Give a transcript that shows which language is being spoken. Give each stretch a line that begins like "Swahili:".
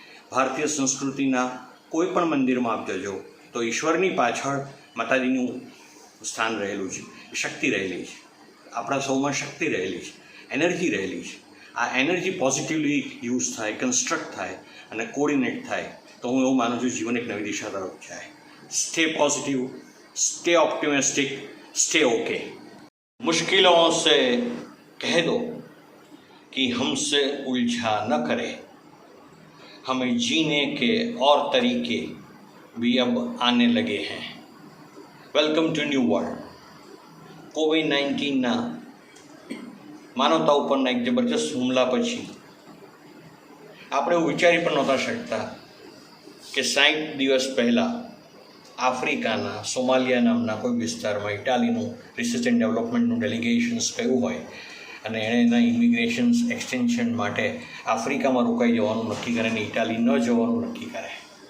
Gujarati: ભારતીય સંસ્કૃતિના કોઈ પણ મંદિરમાં આપ જજો તો ઈશ્વરની પાછળ માતાજીનું સ્થાન રહેલું છે, શક્તિ રહેલી છે, આપણા સૌમાં શક્તિ રહેલી છે, એનર્જી રહેલી છે. આ એનર્જી પોઝિટિવલી યુઝ થાય, કન્સ્ટ્રક્ટ થાય અને કોર્ડિનેટ થાય તો હું એવું માનું છું જીવન એક નવી દિશા તરફ જાય.
English: Stay positive, stay optimistic, stay okay.
Hindi: मुश्किलों से कह दो कि हमसे उलझा न करे, हमें जीने के और तरीके भी अब आने लगे हैं.
English: Welcome to new world.
Gujarati: કોવિડ-19ના માનવતા ઉપરના એક જબરજસ્ત હુમલા પછી આપણે એવું વિચારી પણ નહોતા શકતા કે 60 દિવસ પહેલાં આફ્રિકાના સોમાલિયા નામના કોઈ વિસ્તારમાં ઇટાલીનું રિસર્ચ એન્ડ ડેવલપમેન્ટનું ડેલિગેશન્સ કહ્યું હોય અને એણે એના ઇમિગ્રેશન્સ એક્સટેન્શન માટે આફ્રિકામાં રોકાઈ જવાનું નક્કી કરે અને ઇટાલી ન જવાનું નક્કી કરે.